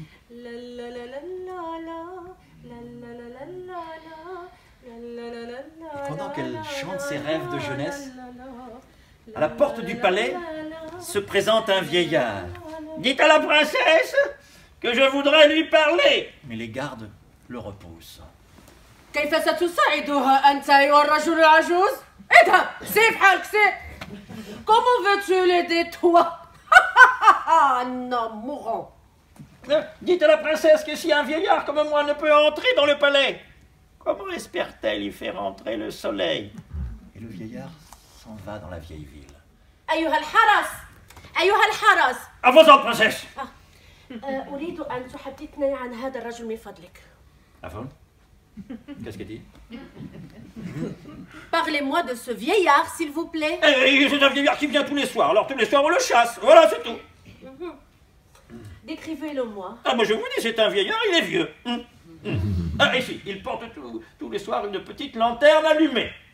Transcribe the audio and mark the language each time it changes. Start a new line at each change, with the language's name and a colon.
French: Et pendant qu'elle chante ses rêves de jeunesse, à la porte du palais se présente un vieillard. Dites à la princesse que je voudrais lui parler. Mais les gardes le repoussent.
Arabic: كيف ستساعدها أنت أيها الرجل العجوز؟ اذهب سيب حالك سيب.
French: Comment veux-tu l'aider toi? Un homme mourant. Dites à la princesse que si un vieillard comme moi ne peut entrer dans le palais, comment espère-t-elle y faire entrer le soleil? Et le vieillard s'en va dans la vieille ville.
Arabic: أيها الحرس أيها الحرس.
French: À vos ordres, princesse.
Arabic: أريد أن تحدثني عن هذا الرجل من فضلك.
French: Avant? Qu'est-ce qu'elle dit? Parlez-moi de ce vieillard, s'il vous plaît. C'est un vieillard qui vient tous les soirs. Alors tous les soirs on le chasse. Voilà, c'est tout. Décrivez-le-moi. Ah, moi je vous dis, c'est un vieillard, il est vieux. Ah, ici, il porte tous les soirs une petite lanterne allumée.